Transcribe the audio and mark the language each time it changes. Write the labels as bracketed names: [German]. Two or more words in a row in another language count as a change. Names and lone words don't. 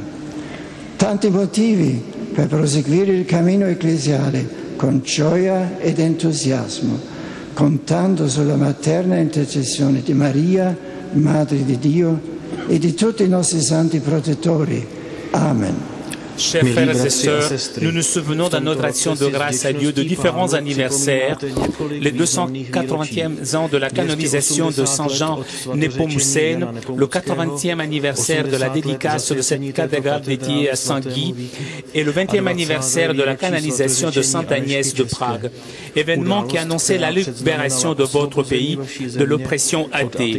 [Italian] Tanti motivi per proseguire il cammino ecclesiale con gioia ed entusiasmo, contando sulla materna intercessione di Maria, Madre di Dio, [French] et de tous nos [Italian] santi protettori. [French] Amen. Chers frères et sœurs, nous nous souvenons dans notre action de grâce à Dieu de différents anniversaires, les 280e ans de la canonisation de Saint Jean Nepomucène, le 80e anniversaire de la dédicace de cette cathédrale dédiée à Saint Guy et le 20e anniversaire de la canonisation de Sainte Agnès de Prague, événement qui annonçait la libération de votre pays de l'oppression athée.